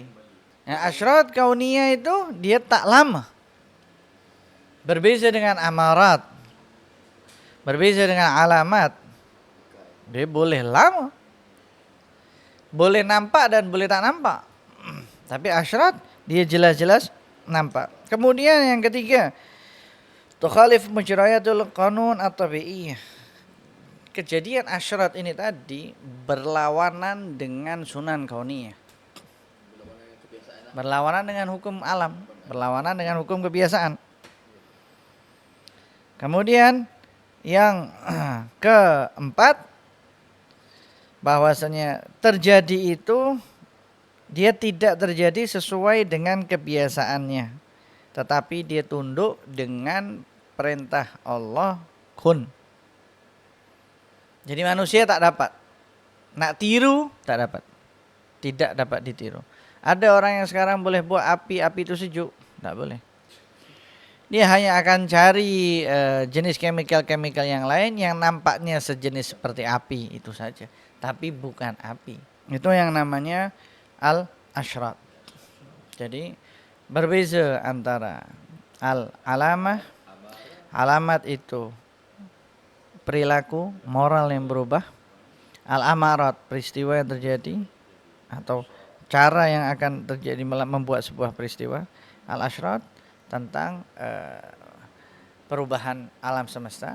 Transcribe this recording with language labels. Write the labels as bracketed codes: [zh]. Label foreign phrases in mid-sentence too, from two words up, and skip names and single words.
[ms] Nah, [ar] أشراط كونية [ms] itu dia tak lama. Berbeza dengan amarat. Berbeza dengan alamat. Dia boleh lama, boleh nampak dan boleh tak nampak. Tapi asyrat dia jelas-jelas nampak. Kemudian yang ketiga, [ar] تخالف مجريات القانون الطبيعية. [ms] Kejadian asyrat ini tadi berlawanan dengan [ar] سنن كونية. [ms] Berlawanan dengan hukum alam, berlawanan dengan hukum kebiasaan. Kemudian yang keempat, bahwasanya terjadi itu dia tidak terjadi sesuai dengan kebiasaannya, tetapi dia tunduk dengan perintah Allah, kun. Jadi manusia tak dapat, nak tiru tak dapat, tidak dapat ditiru. Ada orang yang sekarang boleh buat api itu sejuk, tak boleh. Dia hanya akan cari jenis chemical yang lain yang nampaknya sejenis seperti api itu saja, tapi bukan api. Itu yang namanya al-asyrat. Jadi berbeza antara al-alamah, alamat itu perilaku moral yang berubah, al-amarat peristiwa yang terjadi atau cara yang akan terjadi membuat sebuah peristiwa, al-asyrat tentang perubahan alam semesta.